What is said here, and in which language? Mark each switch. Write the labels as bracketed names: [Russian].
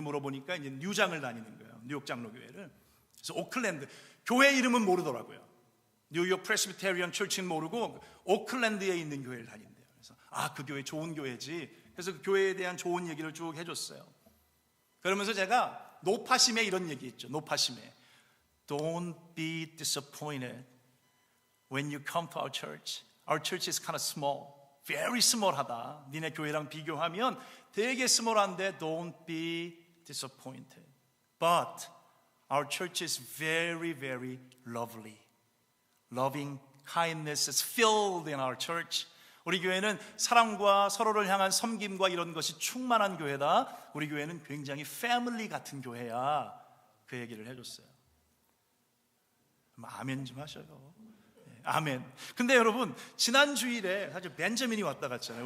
[Korean] 물어보니까 이제 뉴장을 다니는 거예요. 뉴욕 장로교회를. 그래서 오클랜드, 교회 이름은 모르더라고요. 뉴욕 프레스비테리언 철치는 모르고 오클랜드에 있는 교회를 다닌대요. 그래서 그 교회 좋은 교회지. 그래서 그 교회에 대한 좋은 얘기를 쭉 해줬어요. 그러면서 제가 노파심에 이런 얘기 했죠. 노파심에 [English] Don't be disappointed when you come to our church. Our church is kind of small. Very small하다. [Korean] 니네 교회랑 비교하면 되게 small한데 [English] Don't be disappointed. But our church is very, very lovely. Loving kindness is filled in our church. [Korean] 우리 교회는 사랑과 서로를 향한 섬김과 이런 것이 충만한 교회다. 우리 교회는 굉장히 패밀리 같은 교회야. 그 얘기를 해줬어요. 아멘 좀 하셔요. 아멘. 근데 여러분, 지난 주일에 사실 벤자민이 왔다 갔잖아요.